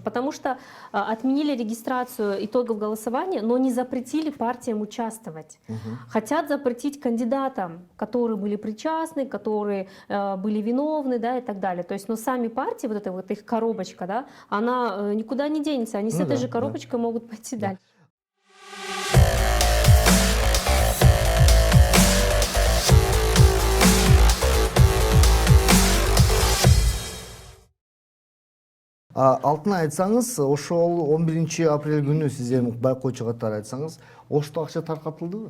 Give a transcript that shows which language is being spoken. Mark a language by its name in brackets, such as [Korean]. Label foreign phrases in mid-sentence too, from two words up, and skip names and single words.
[Russian] Потому что отменили регистрацию итогов голосования, но не запретили партиям участвовать. Хотят запретить кандидатам, которые были причастны, которые были виновны, да, и так далее. То есть, но сами партии, вот эта вот их коробочка, да, она никуда не денется. Они с Ну этой да, же да. коробочкой могут пойти дальше. [Kyrgyz] Алтын айтсаңыз, ошол 11 апрель күнү сиз эми байкоочу катары айтсаңыз, Ошто акча таркатылдыбы?